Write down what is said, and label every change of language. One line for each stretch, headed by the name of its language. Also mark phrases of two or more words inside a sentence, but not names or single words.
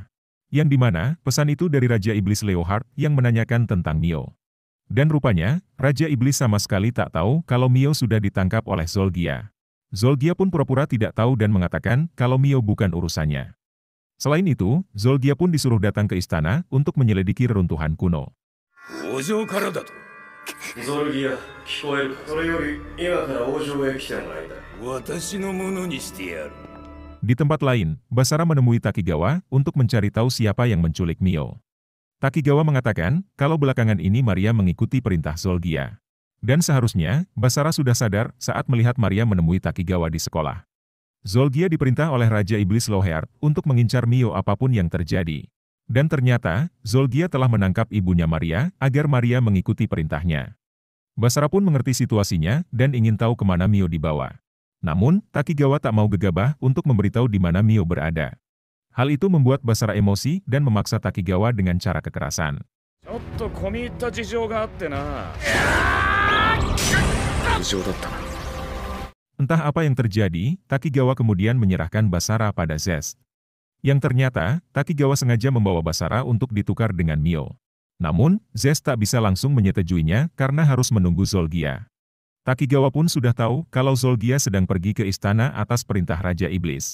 Indonesian: Yang dimana, pesan itu dari Raja Iblis Leohard yang menanyakan tentang Mio. Dan rupanya, Raja Iblis sama sekali tak tahu kalau Mio sudah ditangkap oleh Zolgia. Zolgia pun pura-pura tidak tahu dan mengatakan kalau Mio bukan urusannya. Selain itu, Zolgia pun disuruh datang ke istana untuk menyelidiki reruntuhan kuno.
Japanese: 王城からだと。ゾルギア、聞こえるか。それより今から王城へ来てもらいたい。私のものにしてやる。
Indonesian: Di tempat lain, Basara menemui Takigawa untuk mencari tahu siapa yang menculik Mio. Takigawa mengatakan kalau belakangan ini Maria mengikuti perintah Zolgia. Dan seharusnya, Basara sudah sadar saat melihat Maria menemui Takigawa di sekolah. Zolgia diperintah oleh Raja Iblis Leohard untuk mengincar Mio apapun yang terjadi. Dan ternyata, Zolgia telah menangkap ibunya Maria agar Maria mengikuti perintahnya. Basara pun mengerti situasinya dan ingin tahu kemana Mio dibawa. Namun, Takigawa tak mau gegabah untuk memberitahu di mana Mio berada. Hal itu membuat Basara emosi dan memaksa Takigawa dengan cara kekerasan.
Japanese: ちょっと込み入った事情があってな。無情だったな。
Indonesian: Entah apa yang terjadi, Takigawa kemudian menyerahkan Basara pada Zest. Yang ternyata, Takigawa sengaja membawa Basara untuk ditukar dengan Mio. Namun, Zest tak bisa langsung menyetujuinya karena harus menunggu Zolgia. Takigawa pun sudah tahu kalau Zolgia sedang pergi ke istana atas perintah Raja Iblis.